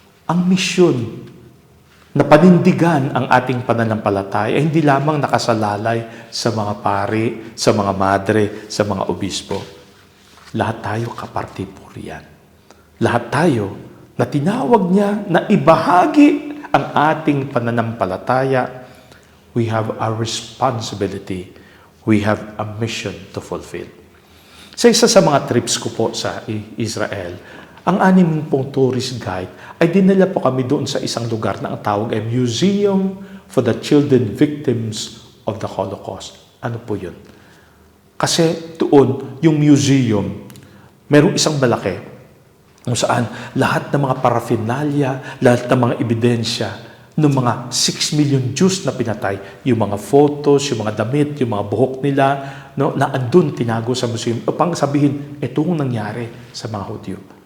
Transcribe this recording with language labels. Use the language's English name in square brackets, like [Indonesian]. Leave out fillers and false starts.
[Filipino] Ang misyon na panindigan ang ating pananampalataya ay hindi lamang nakasalalay sa mga pari, sa mga madre, sa mga obispo. Lahat tayo kaparte po riyan. Lahat tayo na tinawag niya na ibahagi ang ating pananampalataya. [English] We have a responsibility. We have a mission to fulfill. [Filipino] Sa isa sa mga trips ko po sa Israel, ang 6 pong tourist guide ay dinala po kami doon sa isang lugar na ang tawag ay Museum for the Children Victims of the Holocaust. Ano po yun? Kasi doon, yung museum, merong isang malaki kung saan lahat ng mga paraphernalia, lahat ng mga ebidensya ng mga 6 million Jews na pinatay, yung mga photos, yung mga damit, yung mga buhok nila, no, na andun tinago sa museum upang sabihin, itong nangyari sa mga Hudyo.